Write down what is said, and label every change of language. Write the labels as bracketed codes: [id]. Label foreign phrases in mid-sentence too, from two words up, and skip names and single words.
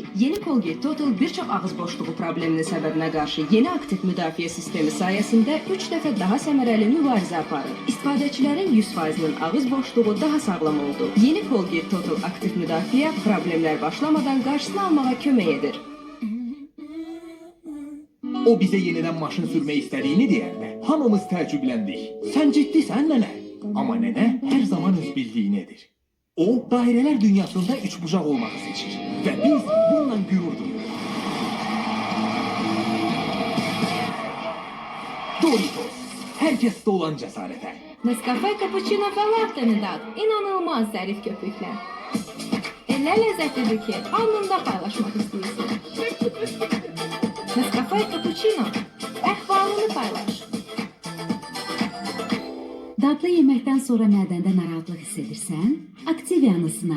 [az] Yeni Colgate Total birçok ağız boşluğu probleminin səbəbinə qarşı yeni aktiv müdafiə sistemi sayəsində 3 dəfə daha səmərəli mübarizə aparır. İstifadəçilərin 100%'nin ağız boşluğu daha sağlam oldu. Yeni Colgate Total aktiv müdafiə problemlər başlamadan qarşısını almağa kömək edir. [tr] O bize yeniden maşın sürmeyi istediğini diyende [az] hamımız təəccübləndik. Sen ciddisən nene? [tr] Ama nene her zaman öz bildiğinedir. O daireler dünyasında üçbucaq olmağı seçir. Ve biz bununla gurur duyuyoruz. Doritos. Herkeste olan cesarete. [az] Nescafe Cappuccino və Latte'ni dad. İnanılmaz zərif köpüklər. Elə ləzzətlidir ki, anında paylaşmaq istəyirsən. Nescafe Cappuccino, əhvalını paylaş. Dadlı yeməkdən sonra mədəndə narahatlıq hiss edirsən, Activia'nı sına.